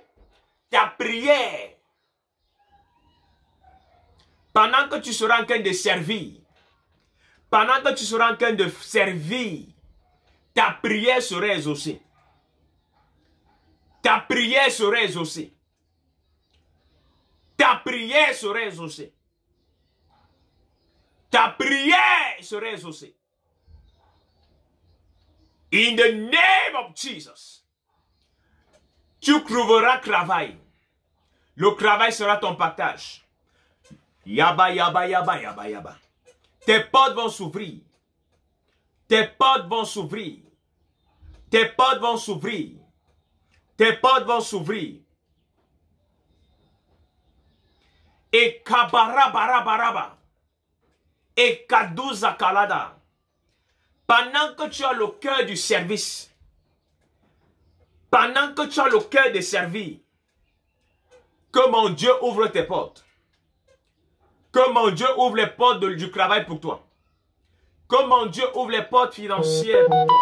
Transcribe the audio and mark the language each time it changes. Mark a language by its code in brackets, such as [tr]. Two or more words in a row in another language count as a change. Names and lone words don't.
[fr] Ta prière, pendant que tu seras en train de servir, pendant que tu seras en train de servir, ta prière sera exaucée. Ta prière sera exaucée. Ta prière sera exaucée. Ta prière sera exaucée. [en] In the name of Jesus. [fr] Tu trouveras travail. Le travail sera ton partage. Yaba, yaba, yaba, yaba, yaba. Tes portes vont s'ouvrir. Tes portes vont s'ouvrir. Tes portes vont s'ouvrir. Tes portes vont s'ouvrir. Et kabarabaraba. Et kadouza kalada. Pendant que tu as le cœur du service, pendant que tu as le cœur de servir, que mon Dieu ouvre tes portes. Que mon Dieu ouvre les portes du travail pour toi. Que mon Dieu ouvre les portes financières pour toi.